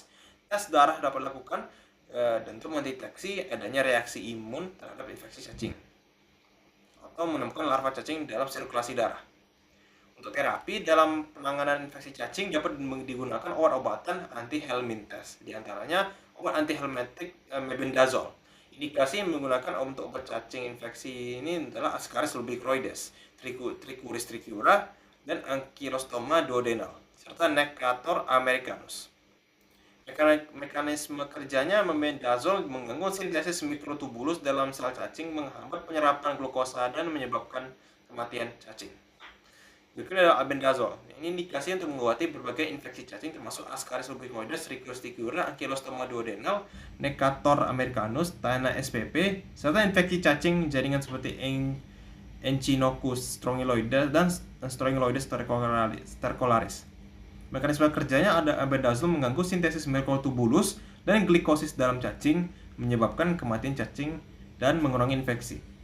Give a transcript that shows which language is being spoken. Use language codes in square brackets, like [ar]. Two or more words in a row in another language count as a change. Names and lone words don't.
[id] Tes darah dapat dilakukan dan untuk mendeteksi adanya reaksi imun terhadap infeksi cacing atau menemukan larva cacing dalam sirkulasi darah. Untuk terapi dalam penanganan infeksi cacing dapat digunakan obat-obatan anti-helminthes, diantaranya obat anti-helmintic mebendazole. Indikasi yang menggunakan untuk obat cacing infeksi ini adalah Ascaris lubricoides, Trichuris trichiura, dan Ankylostoma duodenal, serta Necator americanus. Mekanisme kerjanya mebendazole mengganggu sintesis mikrotubulus dalam sel cacing, menghambat penyerapan glukosa dan menyebabkan kematian cacing. Berikutnya adalah albendazole. Ini indikasi untuk mengobati berbagai infeksi cacing termasuk Ascaris lubricoides, Trichuris trichiura, Ankylostoma duodenal, Necator americanus, Taena spp, serta infeksi cacing jaringan seperti Echinococcus strongyloides dan Strongyloides stercolaris. Mekanisme kerjanya ada albendazole mengganggu sintesis mikrotubulus dan glikosis dalam cacing, menyebabkan kematian cacing dan mengurangi infeksi.